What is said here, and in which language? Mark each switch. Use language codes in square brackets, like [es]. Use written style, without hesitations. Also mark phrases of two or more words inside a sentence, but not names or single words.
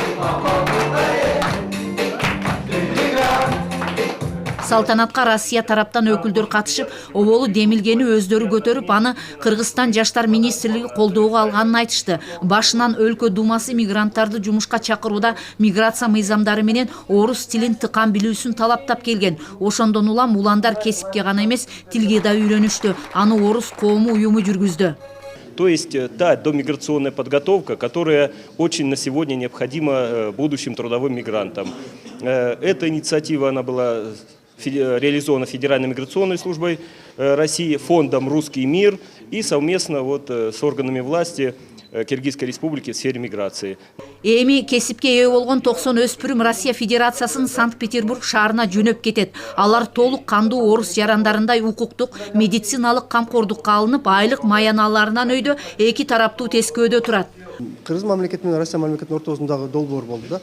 [ky] Салтанатка Россия тараптан өкүлдөр катышып, оболу демилгени өздөрү көтөрүп, аны Кыргызстан жаштар министрлиги колдоого алганын айтышты. Башынан өлкө думасы мигранттарды жумушка чакырууда миграция мыйзамдары менен орус тилин тыкан билүүсүн талаптап келген. Ошондон улам уландар кесипке гана эмес, тилге да үйрөнүштү. Аны орус коому уюму жүргүздү. [ru] То есть та домиграционная подготовка, которая очень на сегодня необходима будущим трудовым мигрантам. Эта инициатива, она была реализована Федеральной миграционной службой России, фондом «Русский мир» и совместно с органами власти Киргизской республики в сфере миграции. [ky] Эми кесипке ээ болгон 90 өспүрүм Россия Федерациясынын Санкт-Петербург шаарына жөнөп кетет. Алар толук кандуу орус жарандарындай укуктук, медициналык камкордукка алынып, айлык маяналарынан өйдө эки тараптуу тескөөдө турат. Кыргыз мамлекети менен Россия мамлекетинин ортосундагы долбоор болду да.